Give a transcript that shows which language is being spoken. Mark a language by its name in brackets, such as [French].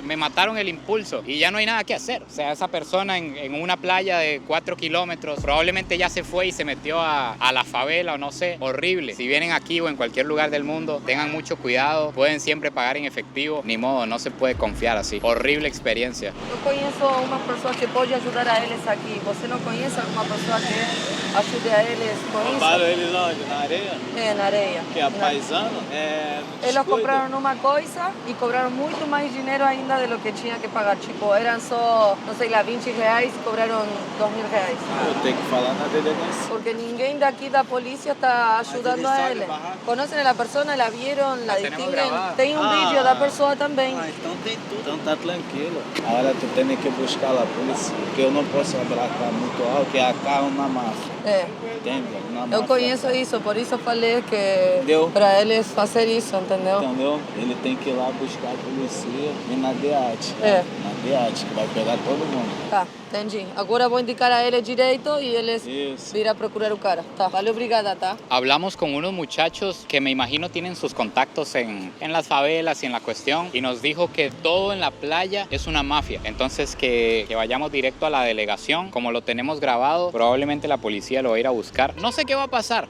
[Spanish] Me mataron el impulso y ya no hay nada que hacer. O sea, esa persona en una playa de 4 kilómetros probablemente ya se fue y se metió a la favela o no sé. Horrible. Si vienen aquí o en cualquier lugar del mundo, tengan mucho cuidado. Pueden siempre pagar en efectivo. Ni modo, no se puede confiar así. Horrible experiencia. [Portuguese] Eu conheço uma pessoa que pode ajudar a eles aqui. Você não conhece alguma pessoa que ajude a eles com isso? Roubaram eles onde? Na areia? É, na areia. Que é paisano? Eles compraram uma coisa e cobraram muito mais dinheiro ainda [Spanish] de lo que [Portuguese] tinha que pagar. Tipo, eram só, não sei lá, 20 reais e cobraram 2.000 reais. Eu tenho que falar na delegacia. Porque ninguém daqui da polícia está ajudando a eles. Conhecem a pessoa, [Spanish] la vieron, la distinguen. [Portuguese] Tem vídeo da pessoa também. Então tem tudo. Então tá tranquilo. Agora tu tem que buscar a polícia, porque eu não posso abraçar muito alto, porque a carro na máfia. É. Entende? Eu conheço isso, por isso falei que para eles fazer isso, entendeu? Entendeu? Ele tem que ir lá buscar a polícia e na DEAT. É. Na DEAT, que vai pegar todo mundo. Tá, entendi. Agora vou indicar a eles direito e eles virão a procurar o cara. Tá, valeu, obrigada, tá? [Spanish] Hablamos con unos muchachos que me imagino tienen sus contactos en las favelas y en la cuestión y nos dijo que todo en la playa es una mafia. Entonces que vayamos directo a la delegación. Como lo tenemos grabado, probablemente la policía lo va a ir a buscar. No sé qué va a pasar.